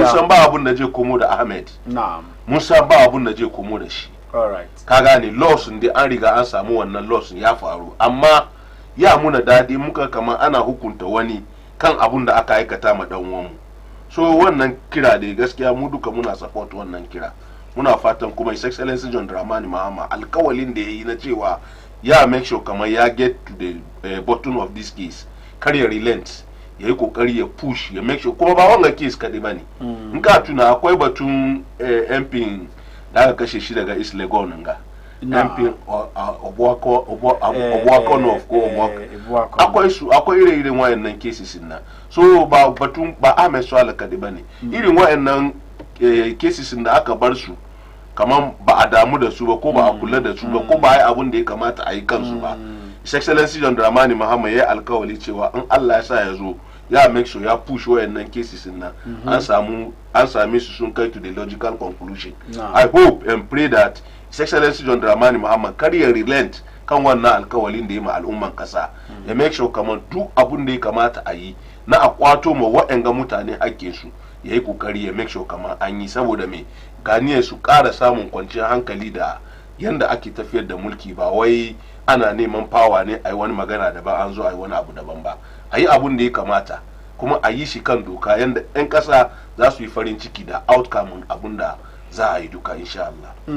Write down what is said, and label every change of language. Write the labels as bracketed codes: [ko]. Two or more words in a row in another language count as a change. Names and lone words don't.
[ha] san ba abun da zai komo da Ahmed mun san ba abun da zai komo da shi ka gane loss din an riga an samu wannan loss ya faru amma ya muna dadi muka kamar ana hukunta wani kan abun da aka aikata ma dan uwanmu so wannan kira da gaskiya mu duka muna support wannan kira muna fatan kuma [en] His Excellency [ha] John Dramani Mahama alkawalin da yayi na cewa ya [en] make sure [ha] kamar ya [en] get to the bottom of this case [ha] kar ya relent ya yi kokari ya push ya [en] make sure [ha] kuma ba wanga case kadai bane in ka tuna akwai batun MP da aka kashe shi daga East Legon nga MP Obuako North ko Obuako akwai irin wayannan cases na so ba batun ba Ahmed Swala kadai bane irin wayannan cases da aka bar su kaman ba a damu da su ba ko ba a kula da su ba ko ba ai abun da ya kamata a yi kansu ba [en] His Excellency [ha] John Dramani Mahama ya alkawali cewa in Allah ya sa ya zo ya [en] make sure [ha] ya push wayannan cases nan an same su sun kai [en] to the logical conclusion. I hope and pray that His Excellency [ha] John Dramani Mahama kar ya relent kan wannan alkawalin da ya ma al'umman kasa ya [en] make sure [ha] kaman duk abun da ya kamata a yi na a kwato ma wa'anga mutane hakkin su ya yi kokari ya [en] make sure [ha] kaman an yi saboda me ganiyar su ƙara samun kwanciyar hankali da yanda ake tafiyar da mulki ba wai ana neman fawa ne a yi wani magana daban an zo a yi wani abu daban ba a yi abun da ya kamata kuma a yi shi kan doka yanda 'yan ƙasa za su yi farin ciki da outcome abun da za a yi duka [ar] إن شاء الله.